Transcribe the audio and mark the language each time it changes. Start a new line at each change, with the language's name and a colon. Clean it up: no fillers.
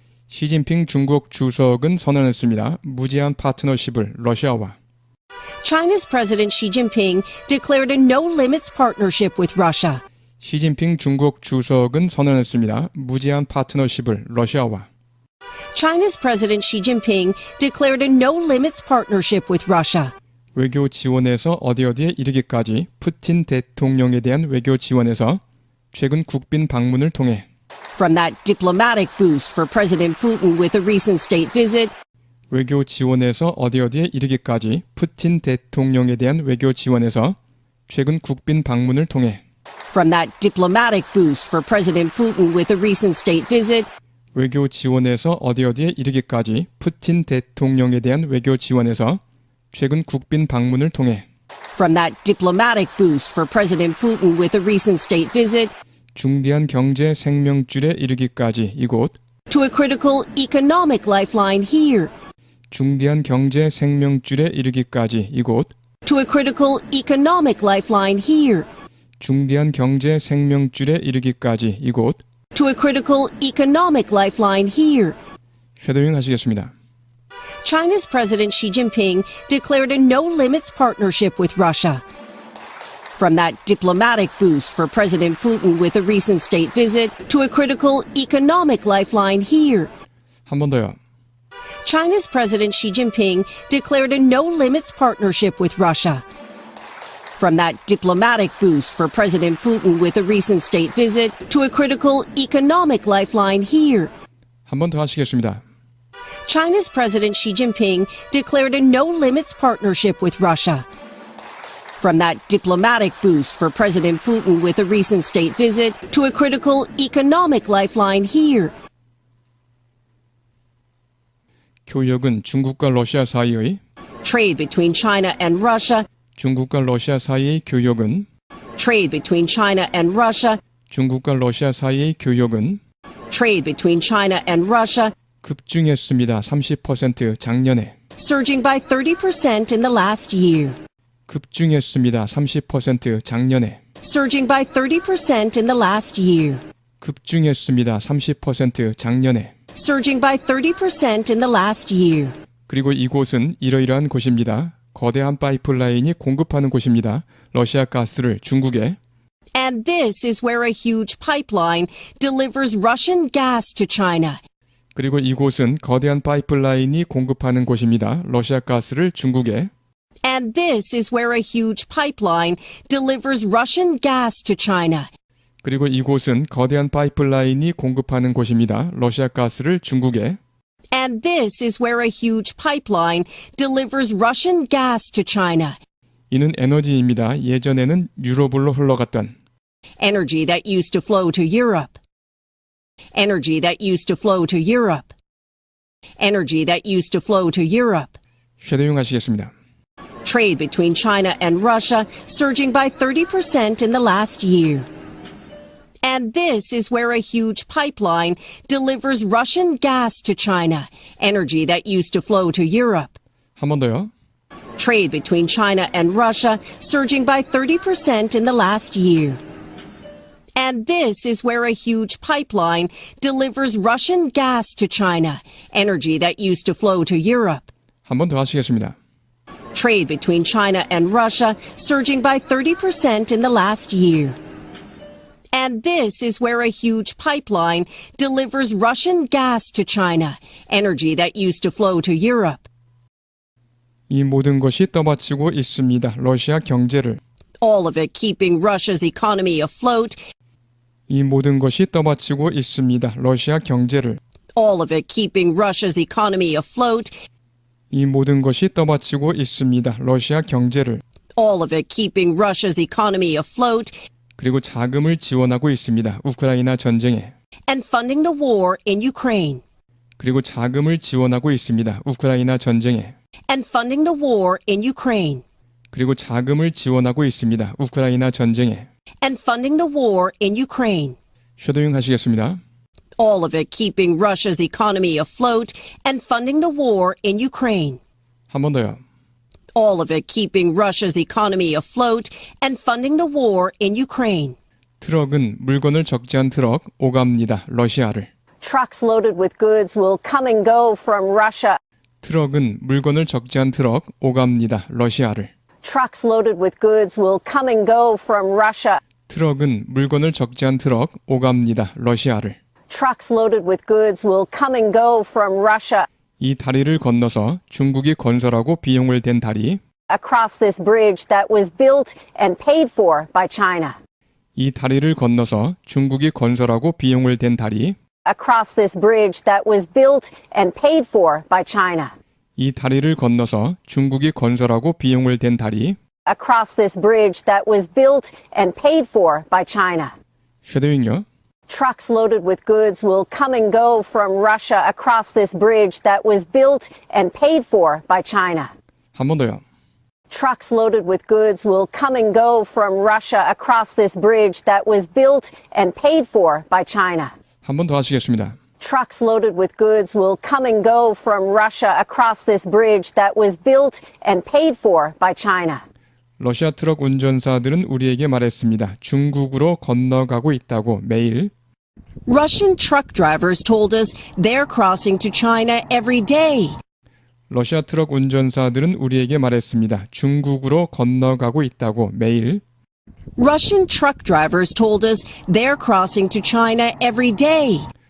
Korean: 시진핑 중국 주석은 선언했습니다. 무제한 파트너십을 러시아와.
English: China's President Xi Jinping declared a no-limits partnership with Russia.
Korean: 시진핑 중국 주석은 선언했습니다. 무제한 파트너십을 러시아와.
English: China's President Xi Jinping declared a no-limits partnership with Russia.
Korean: 외교 지원에서 어디에 이르기까지 푸틴 대통령에 대한 외교 지원에서 최근 국빈 방문을 통해
English: From that diplomatic boost for President Putin with a recent state visit,
Korean: 외교 지원에서 어디에 이르기까지 푸틴 대통령에 대한 외교 지원에서 최근 국빈 방문을 통해
English: from that diplomatic boost for President Putin with a recent state visit,
Korean: 외교 지원에서 어디에 이르기까지 푸틴 대통령에 대한 외교 지원에서 최근 국빈 방문을 통해
English: from that diplomatic boost for President Putin with a recent state visit,
Korean: 중대한 경제 생명줄에 이르기까지 이곳
English: to a critical economic lifeline here,
Korean: 중대한 경제 생명줄에 이르기까지 이곳
English: to a critical economic lifeline here,
Korean: 중대한 경제 생명줄에 이르기까지 이곳
English: to a critical economic lifeline here.
Korean: 쉐도잉 하시겠습니다.
English: China's President Xi Jinping declared a no-limits partnership with Russia. From that diplomatic boost for President Putin with a recent state visit to a critical economic lifeline here.
Korean: 한 번 더요.
English: China's President Xi Jinping declared a no-limits partnership with Russia. From that diplomatic boost for President Putin with a recent state visit to a critical economic lifeline here.
Korean: 한 번 더 하시겠습니다.
English: China's President Xi Jinping declared a no-limits partnership with Russia. From that diplomatic boost for President Putin with a recent state visit to a critical economic lifeline here.
Korean: 교역은 중국과 러시아 사이의
English: Trade between China and Russia.
Korean: 중국과 러시아 사이의 교역은
English: Trade between China and Russia.
Korean: 중국과 러시아 사이의 교역은
English: Trade between China and Russia.
Korean: 급증했습니다. 30% 작년에.
English: Surging by 30% in the last year.
Korean: 급증했습니다. 30% 작년에.
English: Surging by 30% in the last year.
Korean: 급증했습니다. 30% 작년에.
English: Surging by 30% in the last year.
Korean: 그리고 이곳은 이러이러한 곳입니다. 거대한 파이프라인이 공급하는 곳입니다. 러시아 가스를 중국에.
English: And this is where a huge pipeline delivers Russian gas to China.
Korean: 그리고 이곳은 거대한 파이프라인이 공급하는 곳입니다. 러시아 가스를 중국에.
English: And this is where a huge pipeline delivers Russian gas to China.
Korean: 그리고 이곳은 거대한 파이프라인이 공급하는 곳입니다. 러시아 가스를 중국에.
English: And this is where a huge pipeline delivers Russian gas to China.
Korean: 이는 에너지입니다. 예전에는 유럽으로 흘러갔던
English: Energy that used to flow to Europe. Energy that used to flow to Europe. Energy that used to flow to Europe.
Korean: 쉐도잉 하시겠습니다.
English: Trade between China and Russia surging by 30% in the last year. And this is where a huge pipeline delivers Russian gas to China, energy that used to flow to Europe.
Korean: 한 번 더요.
English: Trade between China and Russia surging by 30% in the last year. And this is where a huge pipeline delivers Russian gas to China, energy that used to flow to Europe.
Korean: 한 번 더 하시겠습니다.
English: Trade between China and Russia surging by 30% in the last year. And this is where a huge pipeline delivers Russian gas to China, energy that used to flow to Europe.
Korean: 이 모든 것이 떠받치고 있습니다. 러시아 경제를.
English: All of it keeping Russia's economy afloat.
Korean: 이 모든 것이 떠받치고 있습니다. 러시아 경제를.
English: All of it keeping Russia's economy afloat.
Korean: 이 모든 것이 떠받치고 있습니다. 러시아 경제를.
English: All of it keeping Russia's economy afloat.
Korean: 그리고 자금을 지원하고 있습니다. 우크라이나 전쟁에.
English: And funding the war in Ukraine.
Korean: 그리고 자금을 지원하고 있습니다. 우크라이나 전쟁에.
English: And funding the war in Ukraine.
Korean: 그리고 자금을 지원하고 있습니다. 우크라이나 전쟁에.
English: And funding the war in Ukraine.
Korean: 쉐도잉 하시겠습니다.
English: all of it keeping Russia's economy afloat and funding the war in Ukraine.
Korean: 한 번 더요.
English: All of it keeping Russia's economy afloat and funding the war in Ukraine.
Korean: 트럭은 물건을 적재한 트럭 오갑니다. 러시아를.
English: Trucks loaded with goods will come and go from Russia.
Korean: 트럭은 물건을 적재한 트럭 오갑니다. 러시아를.
English: Trucks loaded with goods will come and go from Russia.
Korean: 트럭은 물건을 적재한 트럭 오갑니다. 러시아를.
English: Trucks loaded with goods will come and go from Russia.
Korean: 이 다리를 건너서 중국이 건설하고 비용을 댄 다리.
English: Across this bridge that was built and paid for by China.
Korean: 이 다리를 건너서 중국이 건설하고 비용을 댄 다리.
English: Across this bridge that was built and paid for by China.
Korean: 이 다리를 건너서 중국이 건설하고 비용을 댄 다리.
English: Across this bridge that was built and paid for by China.
Korean: 쉐도잉요.
English: Trucks loaded with goods will come and go from Russia across this bridge that was built and paid for by China.
Korean: 한 번 더요.
English: Trucks loaded with goods will come and go from Russia across this bridge that was built and paid for by China.
Korean: 한 번 더 하시겠습니다.
English: Trucks loaded with goods will come and go from Russia across this bridge that was built and paid for by China.
Korean: 러시아 트럭 운전사들은 우리에게 말했습니다. 중국으로 건너가고 있다고 매일.
English: Russian truck drivers told us they're crossing to China every day.
Korean: 러시아 트럭 운전사들은 우리에게 말했습니다. 중국으로 건너가고 있다고 매일.
English: Russian truck drivers told us they're crossing to China every day.